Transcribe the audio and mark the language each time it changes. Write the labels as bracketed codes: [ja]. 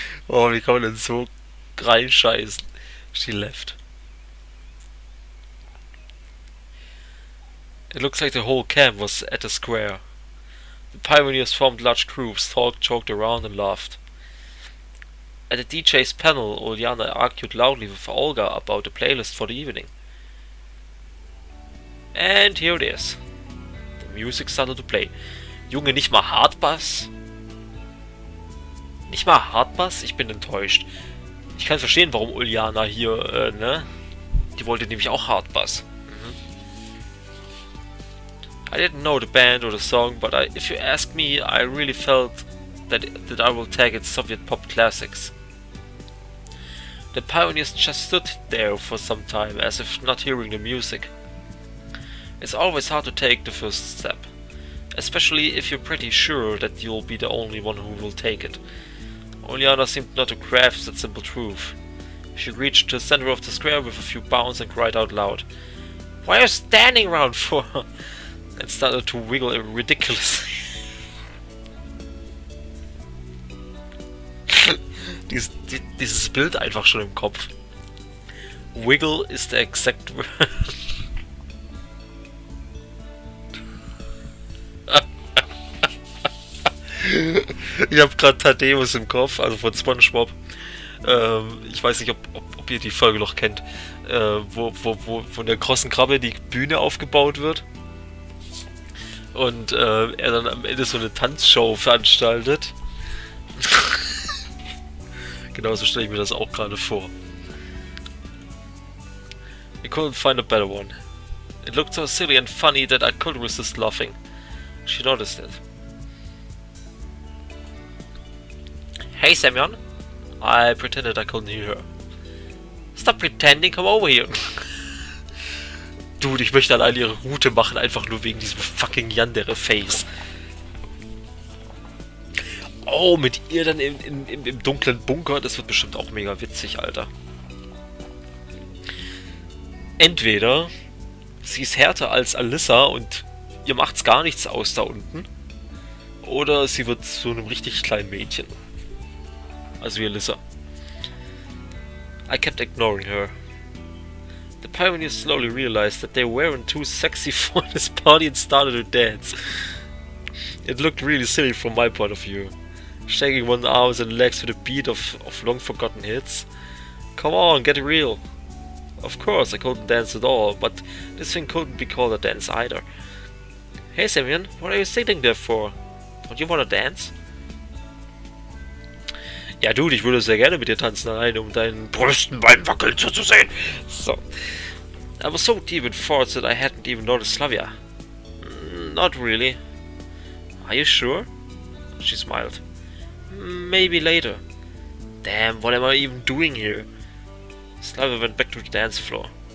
[de] Oh, wie kann man denn so reinscheißen? [en] She left. It looks like the whole camp was at the square. The pioneers formed large groups, talked, joked around and laughed. At the DJ's panel, Uljana argued loudly with Olga about the playlist for the evening. And here it is. The music started to play. [de] Junge, nicht mal Hardbass? Nicht mal Hardbass? Ich bin enttäuscht. Ich kann verstehen, warum Uljana hier, ne? Die wollte nämlich auch Hardbass. [en] I didn't know the band or the song, but if you ask me, I really felt that I will tag it Soviet pop classics. The pioneers just stood there for some time, as if not hearing the music. It's always hard to take the first step, especially if you're pretty sure that you'll be the only one who will take it. Uljana seemed not to grasp that simple truth. She reached the center of the square with a few bounds and cried out loud, "What are you standing around for?" and started to wiggle ridiculously. [de] Dieses Bild einfach schon im Kopf. Wiggle ist der exact word. Ich habe gerade Thaddeus im Kopf, also von SpongeBob. Ich weiß nicht, ob ihr die Folge noch kennt, wo von der großen Krabbe die Bühne aufgebaut wird. Und er dann am Ende so eine Tanzshow veranstaltet. Genauso stelle ich mir das auch gerade vor. [en] I couldn't find a better one. It looked so silly and funny that I couldn't resist laughing. She noticed it. Hey, Semyon. I pretended I couldn't hear her. Stop pretending, come over here. [de] Dude, ich möchte alleine ihre Route machen, einfach nur wegen diesem fucking Yandere-Face. Oh, mit ihr dann im dunklen Bunker, das wird bestimmt auch mega witzig, Alter. Entweder sie ist härter als Alyssa und ihr macht's gar nichts aus da unten, oder sie wird zu einem richtig kleinen Mädchen. [en] Also wie Alyssa. I kept ignoring her. The pioneers slowly realized that they weren't too sexy for this party and started to dance. It looked really silly from my point of view. Shaking one's arms and legs to the beat of long forgotten hits. Come on, get real. Of course, I couldn't dance at all, but this thing couldn't be called a dance either. Hey Semyon, what are you sitting there for? Don't you wanna dance? [de] Ja, Dude, ich würde sehr gerne mit dir tanzen, allein um deinen Brüsten beim Wackeln zuzusehen. So. [en] I was so deep in thoughts that I hadn't even noticed Slavia. Not really. Are you sure? She smiled. Maybe later. Damn, what am I even doing here? Slavia went back to the dance floor.